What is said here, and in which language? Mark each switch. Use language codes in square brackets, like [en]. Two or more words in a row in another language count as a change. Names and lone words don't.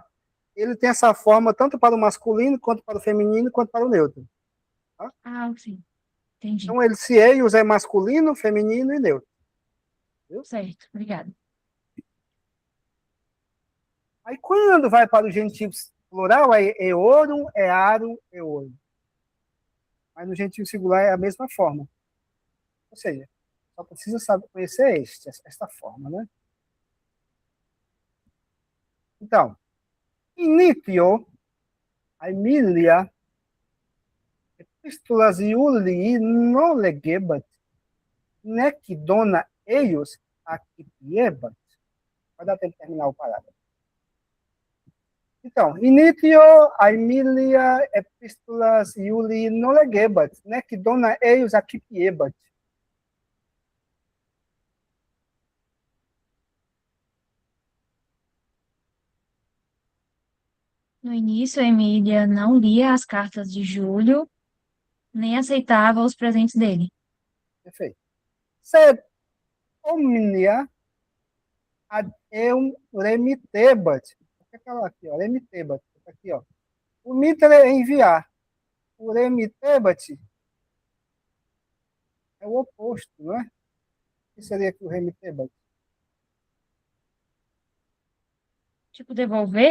[pt] Ele tem essa forma tanto para o masculino, quanto para o feminino, quanto para o neutro. Tá? Ah, sim, entendi. Então, se eios é masculino, feminino e neutro. Viu? Certo, obrigada. Aí, quando vai para o genitivo plural, é [la] eorum, earum, eorum. [pt] Mas no genitivo singular é a mesma forma. Ou seja, só precisa saber conhecer esta forma, né? Então, [la] initio, Aemilia, epistulas Iulii non legebat, nec dona eius accipiebat. [pt] Vai dar tempo de terminar o parágrafo. Então, [la] initio Aemilia epistulas Iulii non legebat, nec dona eius accipiebat. [pt] No início, a Emília não lia as cartas de Júlio, nem aceitava os presentes dele. Perfeito. [la] Sed omnia ad eum remitebat. [pt] O que é aquela aqui, ó? Remitebat. Aqui, ó. O mitere é enviar. O remitebat é o oposto, não é? O que seria aqui o remitebat? Tipo, devolver,